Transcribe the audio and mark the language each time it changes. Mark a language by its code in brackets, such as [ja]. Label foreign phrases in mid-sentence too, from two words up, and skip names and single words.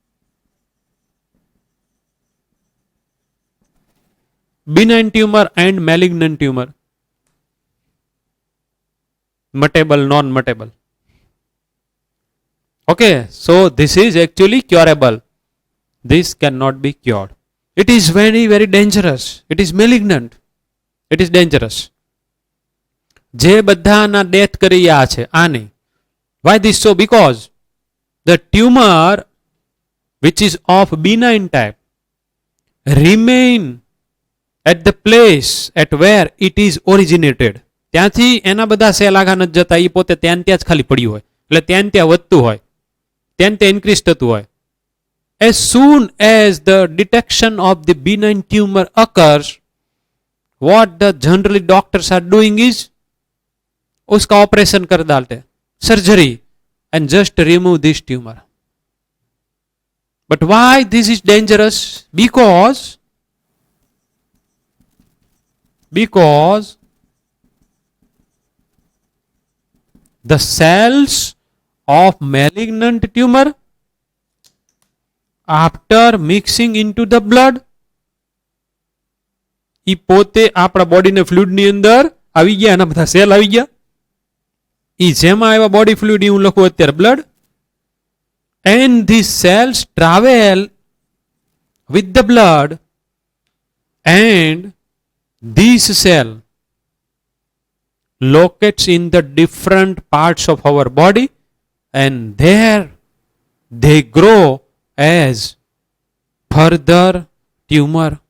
[en] Benign tumor and malignant tumor. Mutable, non-mutable. Okay, so this is actually curable. This cannot be cured. It is very, very dangerous. It is malignant. It is dangerous. [gu] જે બધાના ડેથ કર્યા છે આને. [en] Why this so? Because the tumor which is of benign type remain at the place at where it is originated. [gu] ત્યાંથી એના બધા સેલ આગા નથી જતા, એ પોતે ત્યાં ત્યાં જ ખાલી પડ્યું હોય, એટલે ત્યાં ત્યાં વધતું હોય, ત્યાં ત્યાં ઇન્ક્રીઝ થતું હોય. [en] As soon as the detection of the benign tumor occurs, what the generally doctors are doing is [hi] उसका ऑपरेशन कर डालते, [en] सर्जरी, and just remove this tumor. But why this is dangerous? Because the cells of malignant tumor, after mixing into the blood, [gu] એ પોતે આપણા બોડીના ફ્લુઇડની અંદર આવી ગયા, એના બધા સેલ આવી ગયા. એ જેમાં આવ્યા [en] body fluid, [gu] હું લખું અત્યારે બ્લડ, [en] and these cells travel with the blood, and this cell locates in the different parts of our body, and there they grow as further tumor.